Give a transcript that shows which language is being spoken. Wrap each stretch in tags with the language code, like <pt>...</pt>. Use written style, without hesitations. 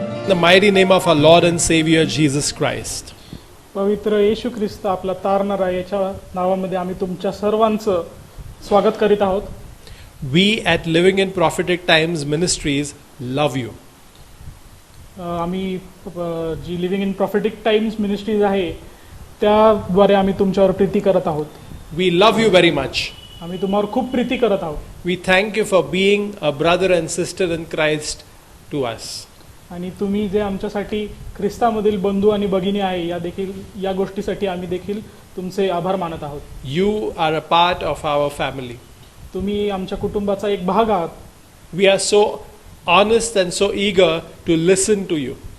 <en>the mighty name of our Lord and Savior Jesus Christ.</en> <mr>पवित्र येशू ख्रिस्त आपला तारणारा याच्या नावामध्ये आम्ही तुमच्या सर्वांचं स्वागत करीत आहोत.</mr> <en>We at Living in Prophetic Times Ministries love you.</en> <mr>आम्ही जी living in prophetic times ministries आहे त्याद्वारे आम्ही तुमच्यावर प्रीती करत आहोत.</mr> <en>We love you very much.</en> <mr>आम्ही तुम्हावर खूप प्रीती करत आहोत.</mr> <en>We thank you for being a brother and sister in Christ to us.</en> <mr>आणि तुम्ही जे आमच्यासाठी ख्रिस्तामधील बंधू आणि भगिनी आहे या गोष्टीसाठी आम्ही देखील तुमचे आभार मानत आहोत.</mr> <en>You are a part of our family.</en> <mr>तुम्ही आमच्या कुटुंबाचा एक भाग आहात.</mr> <en>We are so honest and so eager to listen to you.</en>